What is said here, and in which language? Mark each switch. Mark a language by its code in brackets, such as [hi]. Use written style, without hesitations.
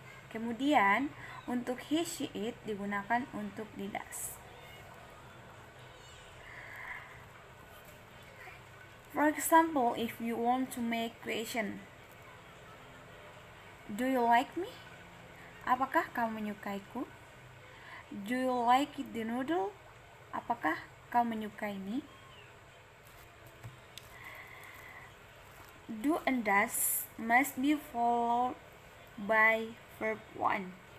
[id] Kemudian, untuk he, she, it digunakan untuk di does. [en] For example, if you want to make question, do you like me? [id] Apakah kamu menyukaiku? [en] Do you like the noodle? [id] Apakah kamu menyukai mie? [en] Do and does must be followed by verb 1.